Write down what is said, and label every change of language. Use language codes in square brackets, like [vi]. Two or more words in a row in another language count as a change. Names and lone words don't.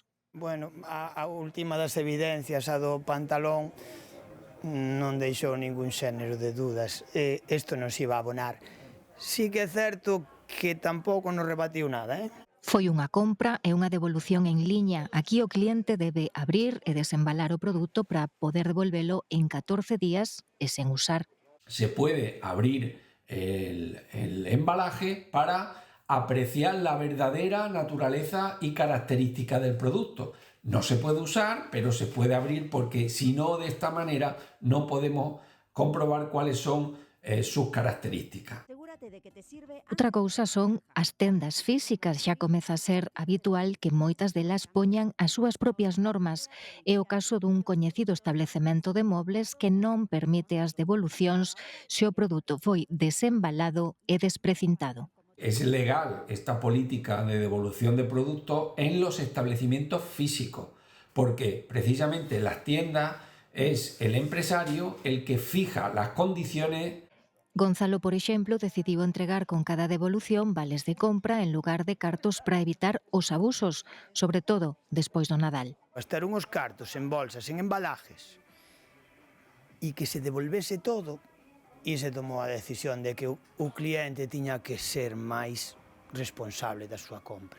[gl] Bueno, a última das evidencias, a do pantalón, non deixou ningún xénero de dudas. Isto non se iba a abonar. Sí que é certo que tampouco nos rebatiu nada, Foi unha compra e unha devolución en liña. Aquí o cliente debe abrir e desembalar o produto para poder devolvelo en 14 días e sen usar. [es] Se puede abrir el embalaje para apreciar la verdadera naturaleza y característica del producto. No se puede usar, pero se puede abrir porque si no, de esta manera no podemos comprobar cuáles son sus características. [gl] Outra cousa son as tendas físicas. Xa comeza a ser habitual que moitas delas poñan as súas propias normas. É o caso dun coñecido establecemento de mobles que non permite as devolucións se o produto foi desembalado e desprecintado. [es] Es legal esta política de devolución de productos en los establecimientos físicos, porque precisamente las tiendas es el empresario el que fija las condiciones. [gl] Gonzalo, por exemplo, decidiu entregar con cada devolución vales de compra en lugar de cartos para evitar os abusos, sobre todo despois do Nadal. Estar unhos cartos en bolsas, en embalajes, e que se devolvese todo, e se tomou a decisión de que o cliente tiña que ser máis responsable da súa compra.